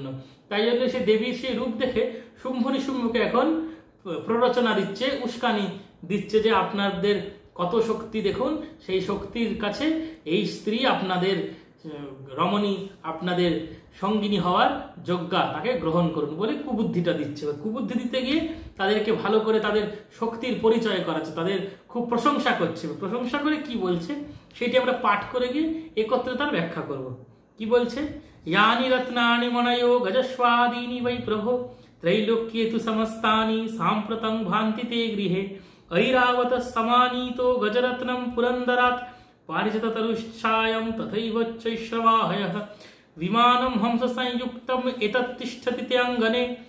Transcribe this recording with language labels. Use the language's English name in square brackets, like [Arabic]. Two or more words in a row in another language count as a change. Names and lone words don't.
[Bangla] তাই জন্য সে দেবীর সেই রূপ দেখে শুম্ভ নিশুম্ভকে এখন প্ররোচনা দিচ্ছে, উস্কানি দিচ্ছে যে আপনাদের কত শক্তি দেখুন, সেই শক্তির কাছে এই স্ত্রী আপনাদের রমণী, আপনাদের সঙ্গিনী হওয়ার যোগ্যা, তাকে গ্রহণ করুন বলে কুবুদ্ধিটা দিচ্ছে। কুবুদ্ধি দিতে গিয়ে তাদেরকে ভালো করে তাদের শক্তির পরিচয় করাচ্ছে, তাদের খুব প্রশংসা করছে। প্রশংসা করে কি বলছে সেটি আমরা পাঠ করে গিয়ে একত্রে তার ব্যাখ্যা করব। কি বলছে? [Sanskrit] यानि रत्नानि मणयो गजस्वादीनि वै प्रभो त्रैलोक्येतु समस्तानि साम्प्रतं भान्ति ते गृहे ऐरावत समानीतो गजरत्नं पुरन्दरात् पारिजततरुश्चायं तथैव चैश्रवाहयः विमानं हंस संयुक्तम् एतत् तिष्ठति ते अङ्गने